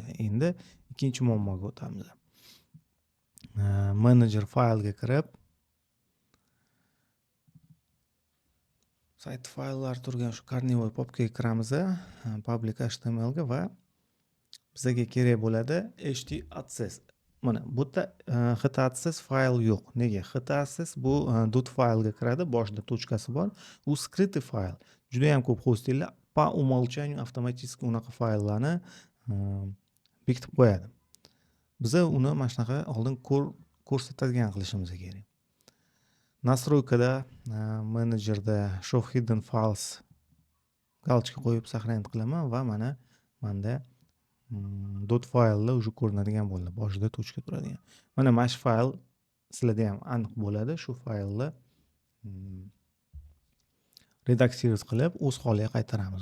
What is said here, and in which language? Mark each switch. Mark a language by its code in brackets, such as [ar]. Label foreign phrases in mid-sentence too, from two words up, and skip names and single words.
[uz] Endi ikkinchi muammoga o'tamiz. Manager faylga kirib, sayt fayllar turgan shu Carnival popkaga kiramiz, public HTML ga va bizga kerak bo'ladi htaccess. Mana bu yerda htaccess fayl yo'q. Nega? Htaccess bu dot faylga kiradi, boshida tochkasi bor. U skrytый fayl. Juda ham ko'p hostinglar [ru] по умолчанию [uz] avtomatik unaqa fayllarni bekitib qo'yadi. Biza uni mana shunaqa oldin ko'rsatadigan qilishimiz kerak. Настройкада menejerda [en] show hidden files [uz] galочка qo'yib сохранить qilaman va mana menda dot fayllar уже ko'rinadigan bo'ldi. Boshida tochka turadigan. Mana shu fayl sizlarda ham aniq bo'ladi. Shu faylni redaksiyat qilib o'z holiga qaytaramiz.